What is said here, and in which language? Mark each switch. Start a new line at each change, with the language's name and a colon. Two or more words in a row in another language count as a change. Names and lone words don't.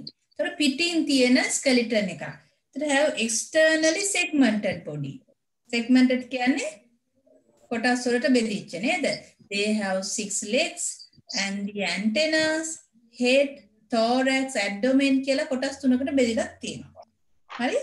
Sinhala: ඒතර පිටින් තියෙන skeleton එක.
English: ඒතර have externally segmented body.
Sinhala: Segmented කියන්නේ කොටස් වලට බෙදිච්ච නේද?
English: They have 6 legs and the antennas, head, thorax, abdomen
Sinhala: කියලා කොටස් තුනකට බෙදලා තියෙනවා. හරි?